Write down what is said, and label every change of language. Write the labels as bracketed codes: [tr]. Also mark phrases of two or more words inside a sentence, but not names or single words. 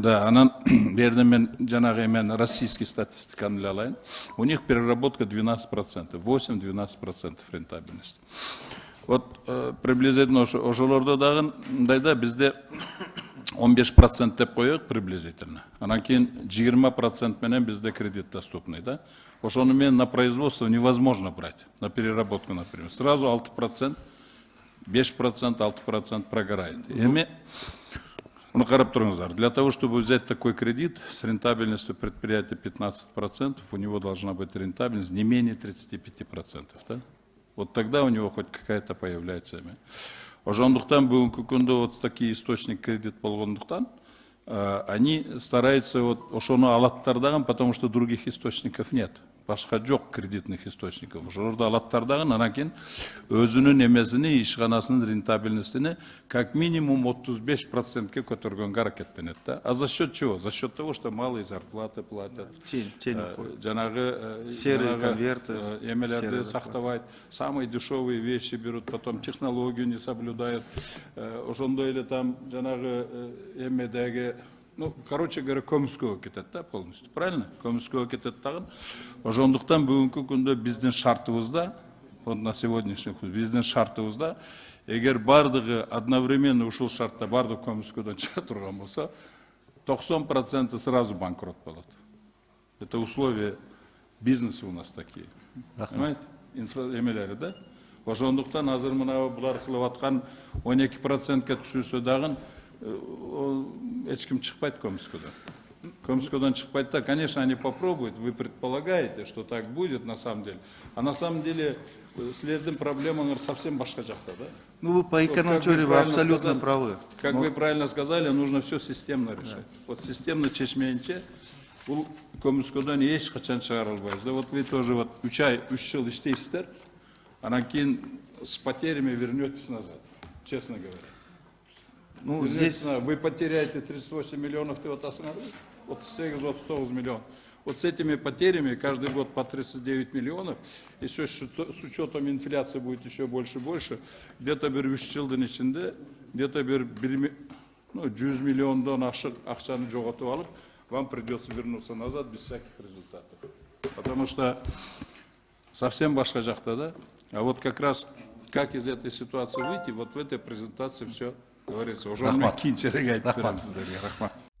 [ky] Да, анан берден мен жанагы мен российский статистиканы эле алайын. [ru] У них переработка 12%, 8-12% рентабельность. Вот приблизительно [ky] ошолордо дагы мындайда бизде 15% деп коёк приблизительно. Анан кийин 20% менен бизде кредит доступный, да? Ошону менен [ru] на производство невозможно брать, на переработку, например. Сразу 6%. 5%, 6% прогорает. [ky] Карап туруңуздар. [ru] Для того, чтобы взять такой кредит с рентабельностью предприятия 15%, у него должна быть рентабельность не менее 35%. Да? Вот тогда у него хоть какая-то появляется. [ky] Ошондуктан бүгүнкү күндө [ru] вот такие источник кредит [ky] болгондуктан, [ru] они стараются вот [ky] ошону алаттар дагы, [ru] потому что других источников нет. [ky] Башка жок [ru] кредитных источников. [ky] Ошолорду алаттар дагы, анан кийин өзүнүн эмесини, ишканасынын рентабельностини [ru] как минимум [ky] 35%ке көтөргөнгө аракеттенет да. [ru] А за счет чего? За счет того, что малые зарплаты платят. [ky] Жанагы [ru] серые конверты, [ky] эмелерди сактабайт, [ru] самые дешевые вещи берут, потом технологию не соблюдают. [ky] Ошондой эле там жанагы эмедеги, [ru] ну, короче говоря, [ky] көмүскөгө кетет да [ru] полностью, правильно? [ky] Көмүскөгө кетет дагы. Ошондуктан бүгүнкү күндө биздин шартыбызда, [ru] вот на сегодняшний день [ky] биздин шартыбызда, эгер бардыгы одновременно ушул шартта бардык көмүскөдөн чыга турган болсо, 90% сразу банкрот болот. [ru] Это условия бизнеса у нас такие. Понимаете? [ky] Эмелери, да? Ошондуктан азыр мына булар кылып аткан 12%ке түшүрсө дагы эч ким чыкпайт көмүскөдөн. Көмүскөдөн чыкпайт да, [ru] конечно, они попробуют, вы предполагаете, что так будет на самом деле. А на самом деле [ky] силердин проблемаңар [ru] совсем [ky] башка жакта, [ru] да? Ну, вы по эконом-теории вы абсолютно правы. Как вы правильно сказали, нужно все системно решать. [ky] Вот системно чечмейинче, бул көмүскөдөн эч качан чыгара албайбыз. [ru] Да вот вы тоже вот [ky] 3 жыл иштейсиздер, анан кийин [ru] с потерями вернетесь назад, честно говоря. Ну, здесь... Вы потеряете 38 миллионов, ты вот остановишь, вот 9 миллионов. Вот с этими потерями каждый год по 39 миллионов, и все с учетом инфляции будет еще больше и больше, где-то [ky] bir 3 жылдын ичинде, [ru] где-то [ky] bir 100 миллиондон акчаны жоготуп алып, [ru] вам придется вернуться назад без всяких результатов. Потому что совсем [ky] башка жакта, [ru] да? А вот как раз, как из этой ситуации выйти, вот в этой презентации все говорится. [ky] Уже кийинчерээк айтып берем сиздерге. Рахмат.